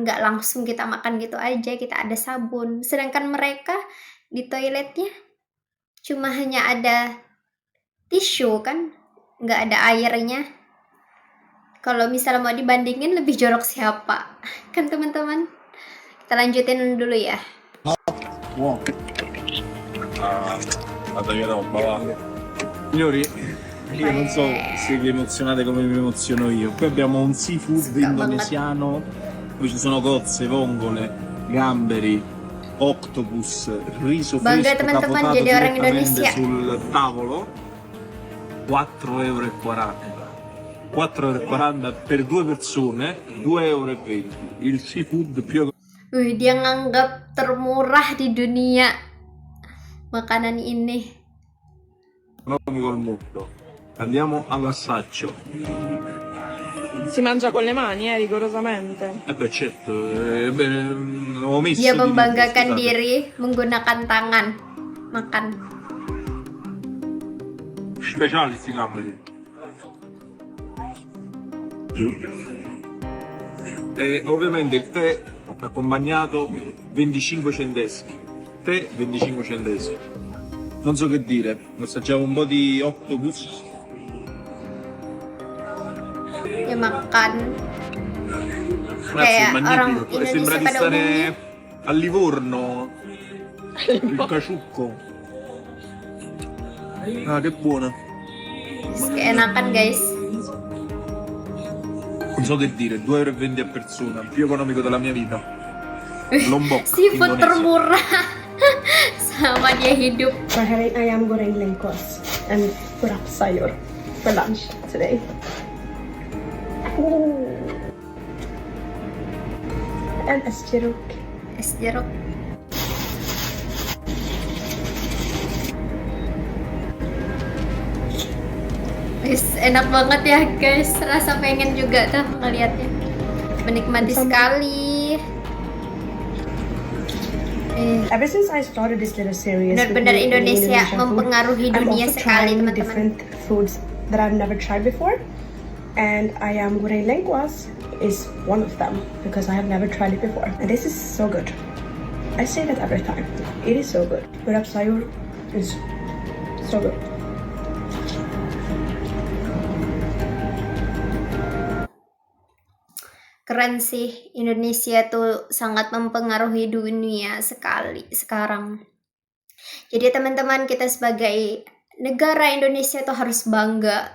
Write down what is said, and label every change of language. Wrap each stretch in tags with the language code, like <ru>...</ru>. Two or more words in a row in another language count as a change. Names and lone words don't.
<id>Nggak langsung kita makan gitu aja, kita ada sabun. Sedangkan mereka di toiletnya cuma hanya ada tisu kan, nggak ada airnya. Kalau misalnya mau dibandingin lebih jorok siapa? Kan teman-teman? Kita lanjutin dulu ya.</id> <it>Signori, io non so se vi emozionate come mi emoziono io. Qui abbiamo un seafood indonesiano, dove ci sono cozze, vongole, gamberi, octopus, riso</it> <id>Bangga</id> <it>fresco</it> <id>teman-teman</id> <it>capotato</it> <id>jadi orang</id> <it>direttamente</it> <id>Indonesia.</id> <it>sul tavolo. 4,40 €. 4,40 € per due persone, 2,20 €. Il seafood più</it> <id>Wih, dia nganggap termurah di dunia makanan ini.</id> <it>economico al mondo. Andiamo all'assaggio. Si mangia con le mani, rigorosamente. Beh, certo, ho messo</it> <id>Dia</id> <it>di tutto,</it> <id>membanggakan</id> <it>scusate.</it> <id>diri menggunakan tangan makan.</id> <it>Speciali sti gamberi. E ovviamente il tè accompagnato 25 centesimi. Tè 25 centesimi. Non so che dire, assaggiamo un po' di octopus.</it> <id>Dia makan</id> <it>Ragazzi, è</it> <id>kayak orang</id> <it>magnifico, sembra</it> <id>Indonesia</id> <it>di</it> <id>pada</id> <it>stare</it> <id>umumnya.</id> <it>a Livorno. Il caciucco. Ah, che buona.</it> <id>Keenakan guys.</id> <it>Non so che dire, 2,20 € a persona, il più economico della mia vita.</it> <id>Lombok, Seafood Indonesia. termurah sama dia hidup.</id> <en>We're having</en> <id>ayam goreng lengkos</id> <en>and</en> <id>kurap sayur</id> <en>for lunch today. And</en> <id>es jeruk. Es jeruk. Wis, enak banget ya guys, rasa pengen juga tuh ngeliatnya. Menikmati sekali.</id> <en>Ever since I started this little series,</en> <id>Benar-benar</id> <en>with Indonesia Indonesian food,</en> <id>mempengaruhi</id> <en>I'm</en> <id>dunia</id> <en>also</en> <id>sekali</id> <en>trying</en> <id>teman-teman.</id> <en>different foods that I've never tried before, and</en> <id>ayam goreng lengkuas</id> <en>is one of them because I have never tried it before, and this is so good. I say that every time. It is so good.</en> <id>Kurap sayur</id> <en>is so good.</en> <id>Keren sih, Indonesia tuh sangat mempengaruhi dunia sekali sekarang. Jadi teman-teman, kita sebagai negara Indonesia tuh harus bangga.</id>